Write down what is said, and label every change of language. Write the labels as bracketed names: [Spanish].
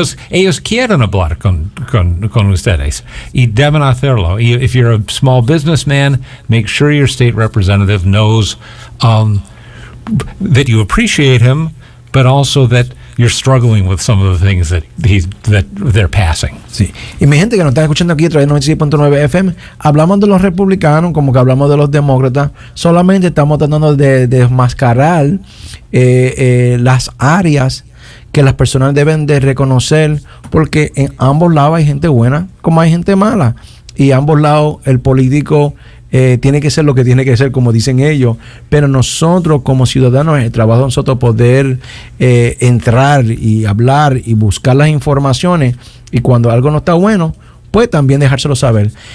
[Spanish] Ellos quieren hablar con ustedes y deben hacerlo. [English] Y if you're a small businessman, make sure your state representative knows that you appreciate him, but also that you're struggling with some of the things that they're passing. [Spanish] Sí. Y mi gente que nos está escuchando aquí a través de 96.9 FM, hablamos de los republicanos como que hablamos de los demócratas. Solamente estamos tratando de desmascarar las áreas que las personas deben de reconocer, porque en ambos lados hay gente buena como hay gente mala, y en ambos lados el político tiene que ser lo que tiene que ser, como dicen ellos, pero nosotros como ciudadanos, el trabajo de nosotros poder entrar y hablar y buscar las informaciones, y cuando algo no está bueno, pues también dejárselo saber.